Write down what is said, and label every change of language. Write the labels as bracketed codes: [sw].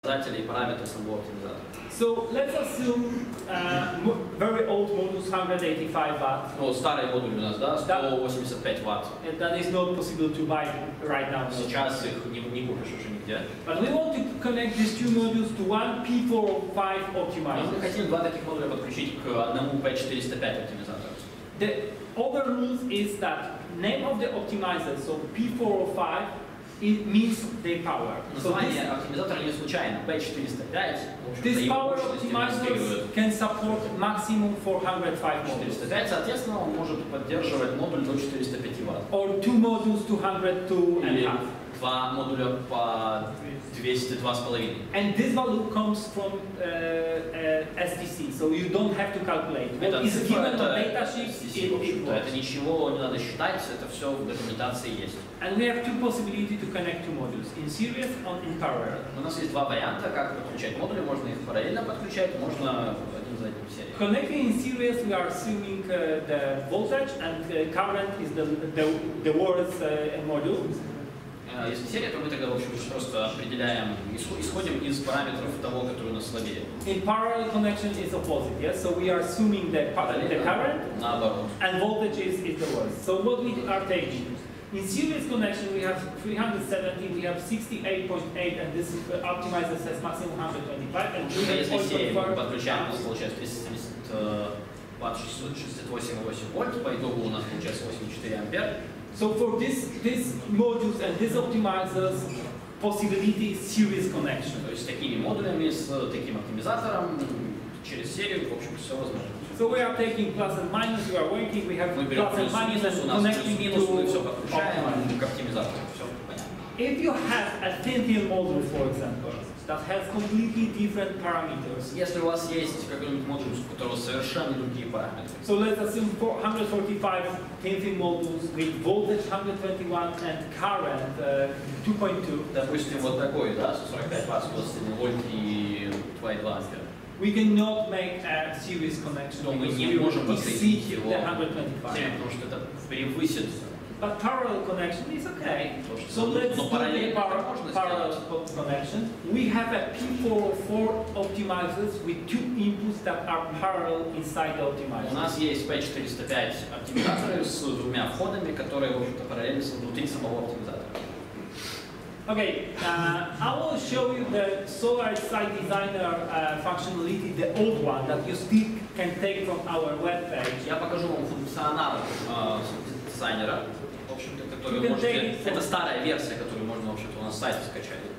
[ru] показатели и параметры самого оптимизатора. [en] So let's assume very old modules, 185 watt. [ru] Ну, старые модули у нас, да, 185 Вт. [en] And that is not possible to buy right now. [ru] Сейчас их не купишь уже нигде. [en] But we want to connect these two modules to one P405 optimizer. [ru] Мы хотим два таких модуля подключить к одному P405 оптимизатору. [en] The other rules is that name of the optimizer, so P405, it means the power. [ru] Название оптимизатора не случайно. [en] P405. This power optimizer can support maximum 405 modules. [ru] 405, соответственно, он может поддерживать модуль до 405 Вт. [en] Or two modules 202.5. [ru] Два модуля по 202,5. [en] And this value comes from STC, so you don't have to calculate. What is given on datasheet, [ru] это ничего не надо считать, это все в документации есть. [en] And we have two possibilities to connect two modules, in series or in parallel. [ru] У нас есть два варианта, как подключать модули. Можно их параллельно подключать, можно один за одним в серии. [en] Connecting in series, we are assuming the voltage and current is the worst module. [ru] Если серия, то мы тогда, в общем, просто определяем, исходим из параметров того, который у нас слабее. [en] In parallel connection is opposite, yes? So we are assuming the current and voltage is the worst. So what we are taking? In series connection, we have 370, we have 68.8, and this optimizer says maximum 125. And [ru] если серию мы подключаем, у нас получается 270 Вт, 668,8 вольт, по итогу у нас получается 84 ампер. [en] So for these modules and these optimizers, possibility is series connection. [ru] То есть с такими модулями, с таким оптимизатором, через серию, в общем, все возможно. [en] So we are taking plus and minus, we are working, we have plus and minus and connecting to optimizer. [ru] К оптимизатору. Все понятно. [en] If you have a thin module, for example, that has completely different parameters. [ru] Если у вас есть какой-нибудь модуль, у которого совершенно другие параметры. [en] So let's assume 145 thin modules with voltage 121 and current 2.2. [ru] Допустим, вот такой, да, 145 Вт, 121 вольт и 2,2 ампера. [en] We cannot make a series connection because we will exceed the 125. [ru] Потому что это превысит. [en] But parallel connection is okay. So let's do the parallel connection. We have a P404 optimizers with two inputs that are parallel inside the optimizer. [ru] У нас есть P405 оптимизаторы с двумя входами, которые, в общем-то, параллельно внутри самого оптимизатора. [en] Okay, I will show you the Solar Site Designer functionality, the old one that you still can take from our web page. [ru] Я покажу вам функционал дизайнера, в общем-то, который можете. Это старая версия, которую можно, в общем-то, у нас на сайте скачать.